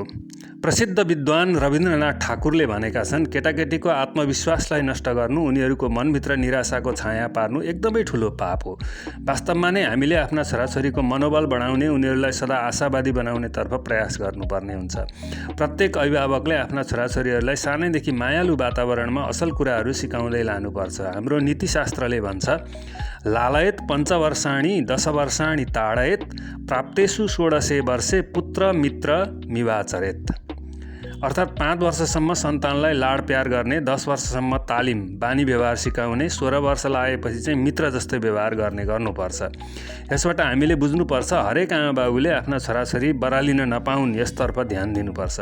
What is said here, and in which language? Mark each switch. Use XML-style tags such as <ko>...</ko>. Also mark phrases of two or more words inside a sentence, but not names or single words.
<ne>प्रसिद्ध विद्वान रविन्द्रनाथ ठाकुरले भनेका छन्, केटाकेटीको आत्मविश्वासलाई नष्ट गर्नु, उनीहरूको मनभित्र निराशाको छाया पार्नु एकदमै ठुलो पाप हो। वास्तवमा नै हामीले आफ्ना छोराछोरीको मनोबल बढाउने, उनीहरूलाई सदा आशावादी बनाउनेतर्फ प्रयास गर्नुपर्ने हुन्छ। प्रत्येक अभिभावकले आफ्ना छोराछोरीहरूलाई सानैदेखि मायालु वातावरणमा असल कुराहरू सिकाउँदै लानुपर्छ। हाम्रो नीतिशास्त्रले भन्छ,</ne> <sa>लालयत पञ्चवर्षाणि 10 वर्षाणि ताडयत प्राप्तेषु 16 वर्षे पुत्र मित्र मिवाचरेत।</sa> <ne>अर्थात् 5 वर्षसम्म सन्तानलाई लाड प्यार गर्ने, 10 वर्षसम्म तालिम बानी व्यवहार सिकाउने, 16 वर्ष लागेपछि चाहिँ मित्र जस्तै व्यवहार गर्नुपर्छ। यसबाट हामीले बुझ्नुपर्छ, हरेक आमा बाबुले आफ्ना छोराछोरी बरालिन नपाउन् यसतर्फ ध्यान दिनुपर्छ।</ne>